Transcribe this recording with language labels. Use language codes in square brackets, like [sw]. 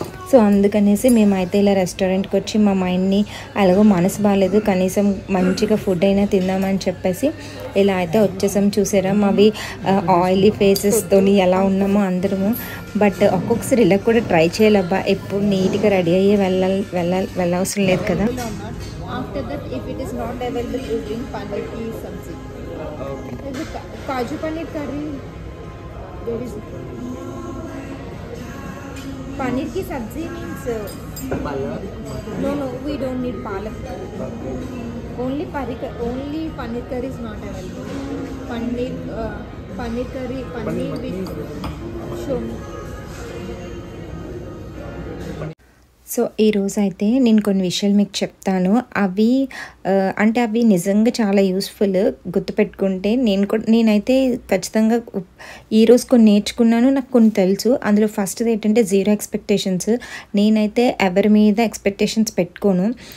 [te] So అందుకనేసి మేమైతే ఇలా రెస్టారెంట్కి వచ్చి మా మైండ్ని అలాగో మనసు బాగాలేదు, కనీసం మంచిగా ఫుడ్ అయినా తిందామని చెప్పేసి ఇలా అయితే వచ్చేసాం. చూసారా మావి ఆయిలీ ఫేసెస్తో ఎలా ఉన్నామో అందరము. బట్ ఒక్కొక్కసారి ఇలా కూడా ట్రై చేయాలబ్బా, ఎప్పుడు నీట్గా రెడీ అయ్యి వెళ్ళవసరం లేదు కదా. [en] After that, if it is not available, you bring [hi] paneer ki sabzi. [en] Okay. Kaju paneer curry. There is [hi] paneer ki sabzi [en] means. No, we don't need palak. Only paneer curry is not available. Paneer curry, paneer with shomi. [te] So ఈరోజు అయితే నేను కొన్ని విషయాలు మీకు చెప్తాను. అవి అంటే అవి నిజంగా చాలా యూస్ఫుల్, గుర్తుపెట్టుకుంటే నేనైతే ఖచ్చితంగా ఈరోజు కొన్ని నేర్చుకున్నాను, నాకు కొన్ని తెలుసు. అందులో ఫస్ట్ది ఏంటంటే జీరో ఎక్స్పెక్టేషన్స్. నేనైతే ఎవరి మీద ఎక్స్పెక్టేషన్స్ పెట్టుకోను.